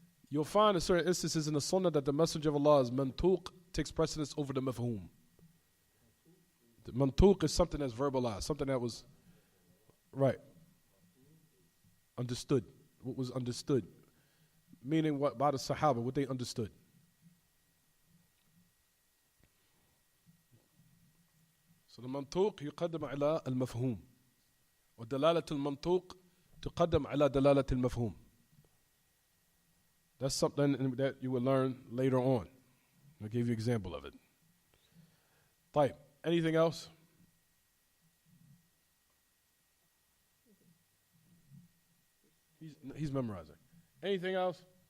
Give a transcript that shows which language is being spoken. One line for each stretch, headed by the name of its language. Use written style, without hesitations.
English: You'll find in certain instances in the Sunnah that the Messenger of Allah's mantuq takes precedence over the mafhum. The mantuq is something that's verbalized, something that was right, understood. What was understood, meaning what by the Sahaba, what they understood. So the mantuq
Arabic: يقدم على المفهوم, ودلالة المنطوق تقدم على دلالة المفهوم.
English: That's something that you will learn later on. I'll give you an example of it. طيب, anything else? He's memorizing. Anything else?